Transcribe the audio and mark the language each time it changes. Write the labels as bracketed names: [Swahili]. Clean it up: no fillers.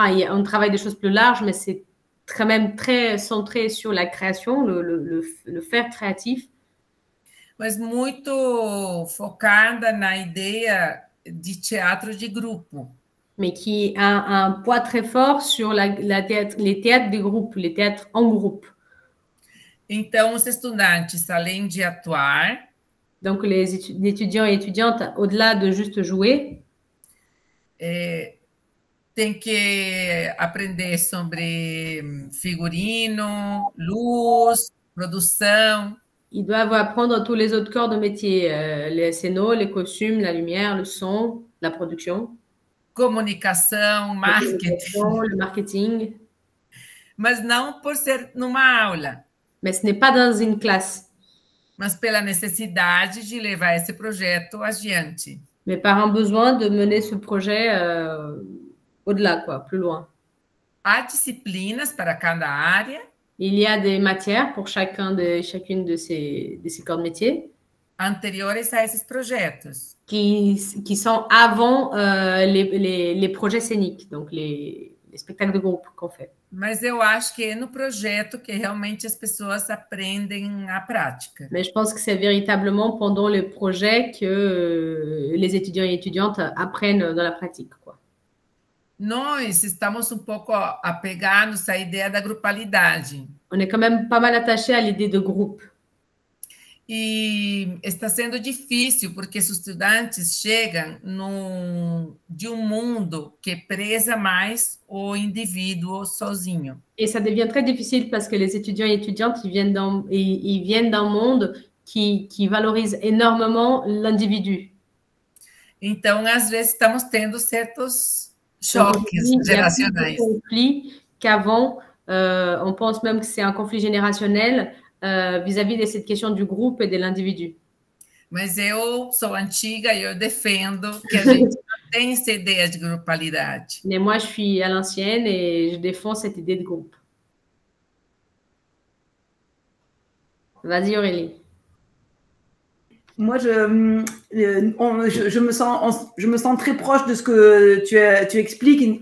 [French] On travaille des choses plus larges, mais c'est quand même très centré sur la création, le faire créatif. [Portuguese] Mas muito focada na ideia de teatro de grupo. [French] Mais qui a un poids très fort sur les théâtres de groupe, les théâtres en groupe. [Portuguese] Então, os estudantes, além de atuar... [French] Donc, les étudiants et étudiantes, au-delà de juste jouer... [Portuguese] tem que aprender sobre figurino, luz, produção. [French] Ils doivent apprendre tous les autres corps de métier, les scénos, les costumes, la lumière, le son, la production. [Portuguese] Comunicação, marketing. [French] Le marketing. [Portuguese] Mas não por ser numa aula. [French] Mais ce n'est pas dans une classe. [Portuguese] Mas pela necessidade de levar esse projeto adiante. [French] Mais par un besoin de mener ce projet au-delà, quoi, plus loin. [Portuguese] Há disciplinas para cada área. [French] Il y a des matières pour chacune de ces corps de métier. [Portuguese] Anteriores a esses projetos. [French] Qui sont avant les projets scéniques, donc les spectacles de groupe qu'on fait. [Portuguese] Mas eu acho que é no projeto que realmente as pessoas aprendem a prática. [French] Mais je pense que c'est véritablement pendant le projet que les étudiants et étudiantes apprennent dans la pratique, quoi. [Portuguese] Nós estamos um pouco apegados à ideia da grupalidade. [French] On est quand même pas mal attaché à l'idée de groupe. [Portuguese] E está sendo difícil, porque os estudantes chegam de mundo que preza mais o indivíduo sozinho. [French] Et ça devient très difficile parce que les étudiants et étudiantes ils viennent d'un monde qui valorise énormément l'individu. [Portuguese] Então, às vezes, estamos tendo certos choques geracionais. [French] Conflits qu'avant, on pense même que c'est un conflit générationnel vis-à-vis de cette question du groupe et de l'individu. [Portuguese] Mas eu sou antiga e eu defendo que a gente não tem essa ideia de grupalidade. [French] Mais moi, je suis à l'ancienne et je défends cette idée de groupe. Vas-y, Aurélie. Moi, je me sens très proche de ce que tu expliques.